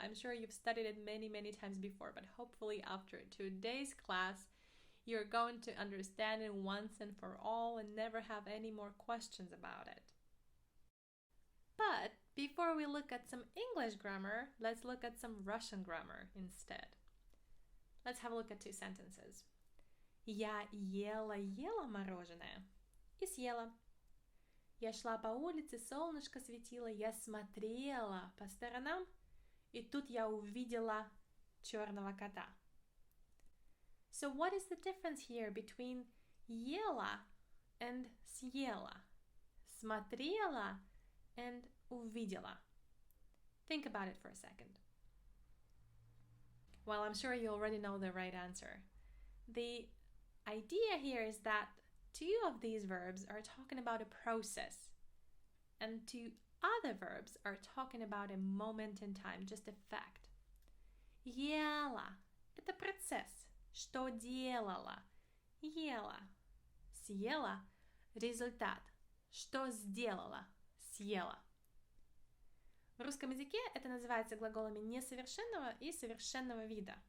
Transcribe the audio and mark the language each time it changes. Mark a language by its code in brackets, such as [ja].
[en] I'm sure you've studied it many, many times before, but hopefully, after today's class, you're going to understand it once and for all and never have any more questions about it. But before we look at some English grammar, let's look at some Russian grammar instead. Let's have a look at two sentences. [ru] Я ела мороженое и съела. Я шла по улице, солнышко светило, я смотрела по сторонам, и тут я увидела черного кота. [en] So what is the difference here between ела and съела? [ru] Смотрела and увидела. [en] Think about it for a second. Well, I'm sure you already know the right answer. The idea here is that two of these verbs are talking about a process, and two other verbs are talking about a moment in time, just a fact. [ru] Ела – это процесс, что делала. Ела. Съела – результат, что сделала. Съела. В русском языке это называется глаголами несовершенного и совершенного вида.